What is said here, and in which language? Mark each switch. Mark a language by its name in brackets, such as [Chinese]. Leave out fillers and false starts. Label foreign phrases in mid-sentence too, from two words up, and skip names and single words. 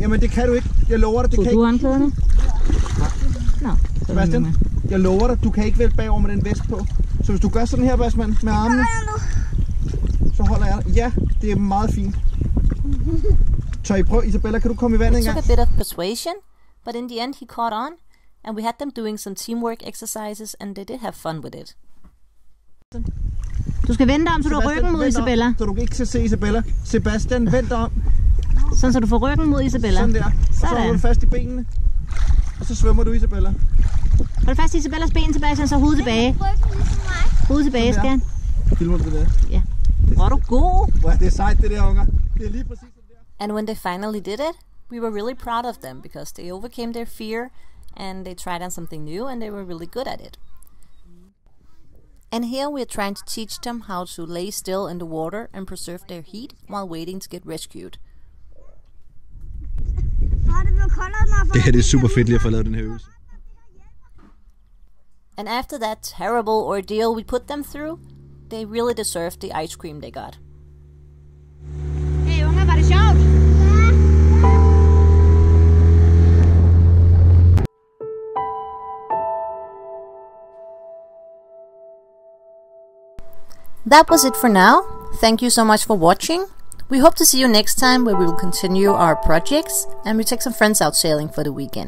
[Danish] Jamen, det kan du ikke. Jeg lover dig, det kan ikke. Du håndklæderne? Nå. Sebastian, jeg lover dig, du kan ikke vælte bagover med den vest på. Så hvis du gør sådan her, Basman, med armene, så holder jeg dig. Ja, det er meget fint. Tør I prøve? Isabella, kan du komme i vandet en gang? [English] It took a bit of persuasion, but in the end he caught on, and we had them doing some teamwork exercises, and they did have fun with it. [Danish] Du skal vende om, så du har ryggen mod Isabella. Så du ikke kan se Isabella. Sebastian, vend om. Sådan, så du får ryggen mod Isabella. Sådan der. Og så holder du fast i benene. Og så svømmer du, Isabella. Hold fast i Isabellas ben, Sebastian, så hovedet tilbage. Hovedet tilbage, skal. Filmer du det der? Ja. Hvor er du god? Wow, det er sejt, det der, unger. Det er lige præcis det der. [English] And when they finally did it, we were really proud of them because they overcame their fear and they tried on something new and they were really good at it. And here we are trying to teach them how to lay still in the water and preserve their heat while waiting to get rescued. [Danish] Det her det er super fedt lige at få lavet den her øvelse. [English] And after that terrible ordeal we put them through, they really deserved the ice cream they got. [Danish] Hey unger, var det sjovt? [English] That was it for now. Thank you so much for watching. We hope to see you next time where we will continue our projects and we take some friends out sailing for the weekend.